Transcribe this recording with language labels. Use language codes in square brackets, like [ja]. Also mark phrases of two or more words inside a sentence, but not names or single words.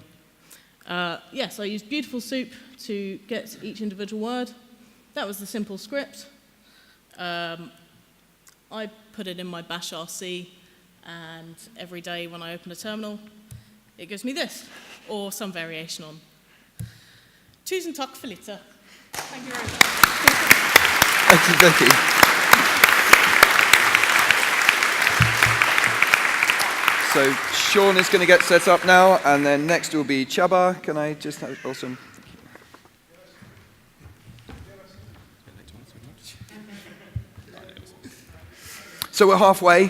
[en] Yes, I used Beautiful Soup to get each individual word. That was the simple script. I put it in my bash RC, and every day when I open a terminal, it gives me this, or some variation on. [no] Tusen takk for litt. [en] Thank you very much. Thank you, Vicky. So Sean is going to get set up now, and then next will be Chaba. Can I just have awesome? So we're halfway.